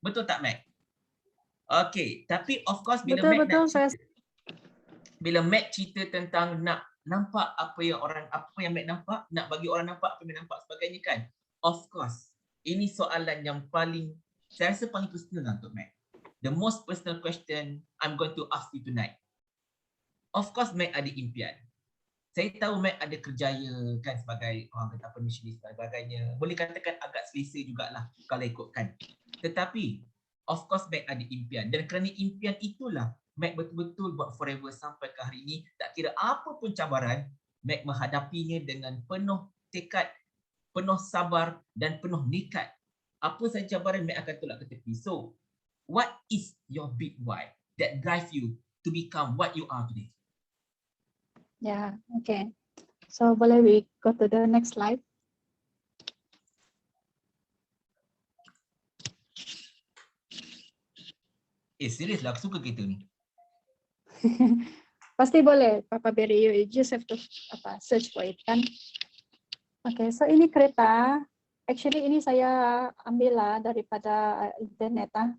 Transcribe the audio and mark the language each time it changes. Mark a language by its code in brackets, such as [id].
[ms] Betul tak, Mac? Okay, tapi of course bila Mac cerita tentang nak nampak apa yang Mac nampak, nak bagi orang nampak apa yang Mac nampak sebagainya kan. Of course, ini soalan yang saya rasa paling personal untuk Mac. [en] The most personal question I'm going to ask you tonight. [ms] Of course, Mac ada impian. Saya tahu Mac ada kerjaya kan sebagai orang kata penulis dan sebagainya. Boleh katakan agak selesa jugalah kalau ikutkan. Tetapi, of course Mac ada impian. Dan kerana impian itulah Mac betul-betul buat Forever sampai ke hari ini. Tak kira apa pun cabaran, Mac menghadapinya dengan penuh tekad, penuh sabar dan penuh nekat. Apa sahaja cabaran Mac akan tolak ke tepi. [en] So, what is your big why that drive you to become what you are today? Yeah, okay. So boleh we go to the next slide? [ms] Serius lah, aku suka kita ni. Pasti boleh, Papa Berry. [en] You just have to search for it kan. [ms] Okay, so ini kereta. Actually ini saya ambil lah daripada internet.